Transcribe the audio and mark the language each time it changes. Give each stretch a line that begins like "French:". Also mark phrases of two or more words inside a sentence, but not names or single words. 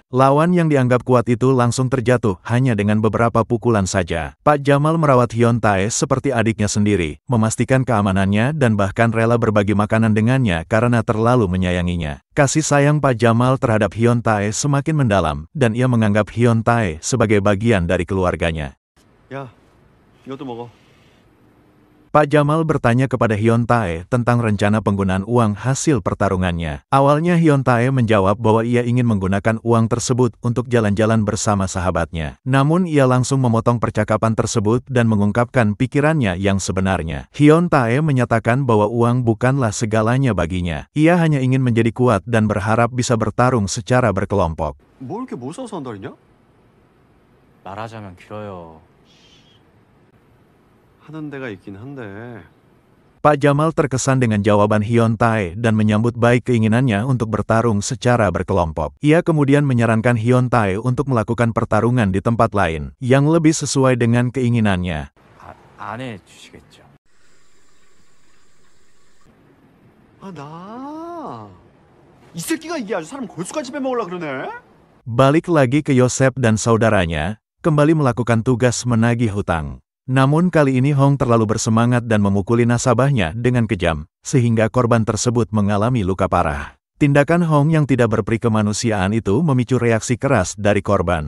Indonesian: Lawan yang dianggap kuat itu langsung terjatuh hanya dengan beberapa pukulan saja. Pak Jamal merawat Hyun-tae seperti adiknya sendiri, memastikan keamanannya dan bahkan rela berbagi makanan dengannya karena terlalu menyayanginya. Kasih sayang Pak Jamal terhadap Hyun-tae semakin mendalam, dan ia menganggap Hyun-tae sebagai bagian dari keluarganya.
Korean: 야, 이것도 먹어.
Indonesian: Pak Jamal bertanya kepada Hyun-tae tentang rencana penggunaan uang hasil pertarungannya. Awalnya Hyun-tae menjawab bahwa ia ingin menggunakan uang tersebut untuk jalan-jalan bersama sahabatnya. Namun ia langsung memotong percakapan tersebut dan mengungkapkan pikirannya yang sebenarnya. Hyun-tae menyatakan bahwa uang bukanlah segalanya baginya. Ia hanya ingin menjadi kuat dan berharap bisa bertarung secara berkelompok.
Korean: 뭐 이렇게 못 사서 한달이냐? 말하자면 길어요. 하는 데가 있긴 한데
Indonesian: Pak Jamal terkesan dengan jawaban Hyun Tae dan menyambut baik keinginannya untuk bertarung secara berkelompok. Ia kemudian menyarankan Hyun Tae untuk melakukan pertarungan di tempat lain, yang lebih sesuai dengan keinginannya.
Korean: 안 해주시겠죠? 이 새끼가 이게 아주 사람 골수까지 빼먹으려고 그러네.
Indonesian: Balik lagi ke Yosep dan saudaranya, kembali melakukan tugas menagih hutang. Namun kali ini Hong terlalu bersemangat dan memukuli nasabahnya dengan kejam, sehingga korban tersebut mengalami luka parah. Tindakan Hong yang tidak berperi kemanusiaan itu memicu reaksi keras dari korban.